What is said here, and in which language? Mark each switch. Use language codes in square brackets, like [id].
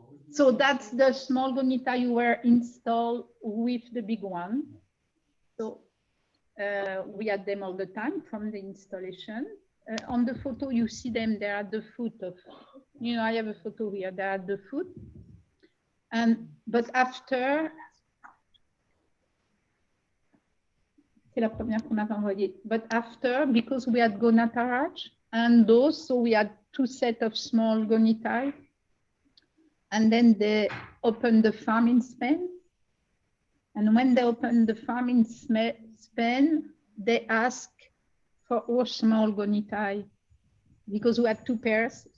[en] So that's the small Gaura-Nitai you were installed with the big one. So we had them all the time from the installation. On the photo, you see them, they're at the foot of, you know, I have a photo here, they're at the foot. But after, [fr] c'est la première qu'on avait envoyée. [en] But after, because we had Gaura-Nitai and those, so we had 2 sets of small Gaura-Nitai. And then they opened the farm in Spain. And when they opened the farm in Spain, they asked for our small Gaura-Nitai because we had 2 pairs.